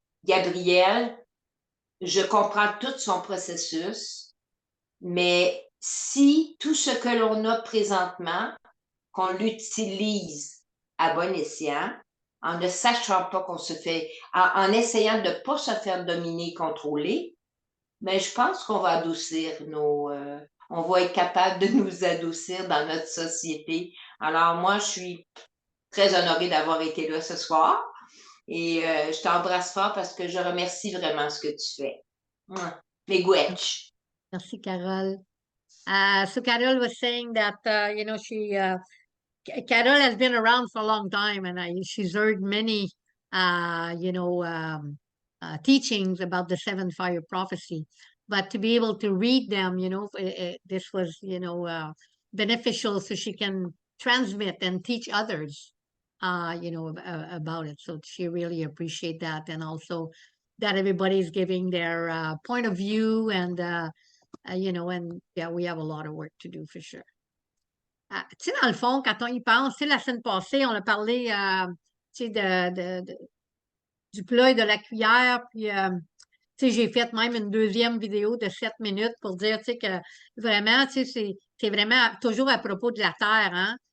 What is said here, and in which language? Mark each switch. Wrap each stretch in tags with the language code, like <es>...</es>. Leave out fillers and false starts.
<fr>Gabriel, je comprends tout son processus, mais si tout ce que l'on a présentement, qu'on l'utilise à bon escient, en ne sachant pas qu'on se fait, en essayant de ne pas se faire dominer, contrôler, mais je pense qu'on va adoucir on va être capable de nous adoucir dans notre société. Alors moi, je suis très honorée d'avoir été là ce soir et je t'embrasse fort parce que je remercie vraiment ce que tu fais.</fr> <oj>Miigwech.</oj> <fr>Merci, Carol.</fr> <en>So Carol was saying that, you know, Carol has been around for a long time, and she's heard many, you know, teachings about the seven fire prophecy. But to be able to read them, you know, this was, you know, beneficial, so she can transmit and teach others, you know, about it. So she really appreciate that, and also that everybody's giving their point of view, and you know, and yeah, we have a lot of work to do for sure.</en> <fr>Tu sais, dans le fond, quand on y pense, tu sais, la semaine passée, on a parlé, tu sais, du plat et de la cuillère, puis, tu sais, j'ai fait même une deuxième vidéo de 7 minutes pour dire, tu sais, que vraiment, tu sais, c'est vraiment toujours à propos de la terre, hein?</fr>